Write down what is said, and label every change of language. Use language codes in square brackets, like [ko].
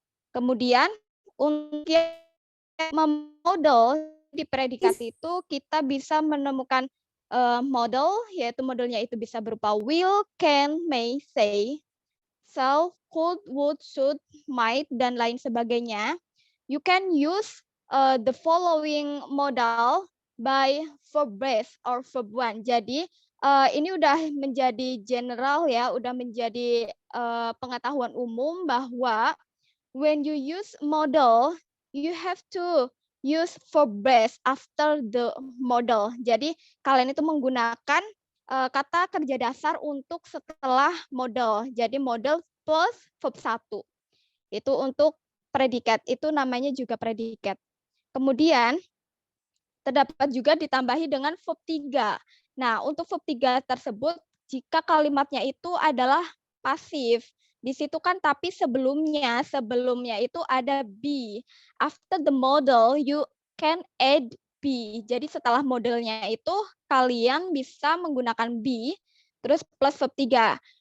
[id] Kemudian untuk yang model di predikat itu kita bisa menemukan model, yaitu modelnya itu bisa berupa will, can, may, say, shall, could, would, should, might, dan lain sebagainya. [en] You can use the following modal by verb base or verb 1. [id] Jadi ini udah menjadi general ya, udah menjadi pengetahuan umum bahwa [en] when you use model, you have to use verb base after the model. [id] Jadi kalian itu menggunakan kata kerja dasar untuk setelah model. Jadi model plus verb 1. Itu untuk predikat, itu namanya juga predikat. Kemudian terdapat juga ditambahi dengan verb 3. Nah, untuk verb 3 tersebut jika kalimatnya itu adalah pasif. Di situ kan tapi sebelumnya itu ada be. [en] After the model you can add be. [id] Jadi setelah modelnya itu kalian bisa menggunakan be terus plus verb 3.